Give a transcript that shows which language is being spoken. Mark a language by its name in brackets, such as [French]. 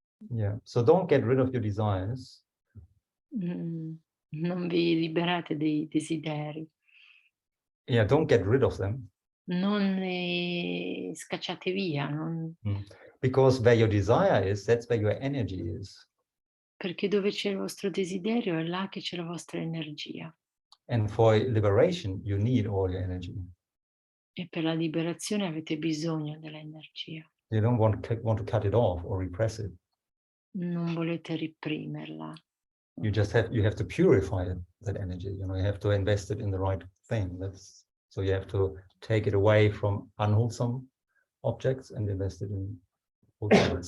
[English] Yeah, so don't get rid of your desires. [Italian] Non vi liberate dei desideri. [English] Yeah, don't get rid of them. [Italian] Non li scacciate via, [English] Because where your desire is, that's where your energy is. [Italian] perché dove c'è il vostro desiderio è là che c'è la vostra energia. [English] And for liberation, you need all your energy. [Italian] E per la liberazione avete bisogno dell'energia. [English] You don't want to cut it off or repress it. [Italian] Non volete reprimerla. [English] You have to purify that energy. You have to invest it in the right thing. So you have to take it away from unwholesome objects and invest it in wholesome ones.